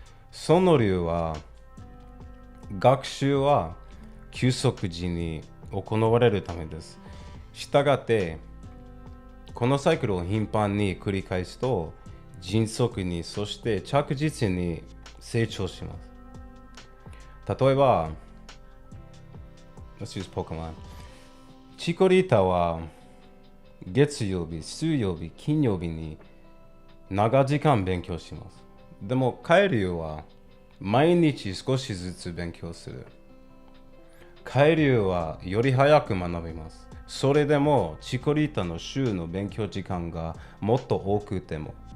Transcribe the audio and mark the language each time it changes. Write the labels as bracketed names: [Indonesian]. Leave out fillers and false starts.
[Japanese] その理由は、学習は休息時に行われるためです。したがって、このサイクルを頻繁に繰り返すと、迅速にそして着実に成長します。例えば、 [English] Let's use Pokemon。 [Japanese] チコリータは月曜日、水曜日、金曜日に長時間勉強します。でもカエルは毎日少しずつ勉強する。カエルはより早く学びます。それでもチコリータの週の勉強時間がもっと多くても。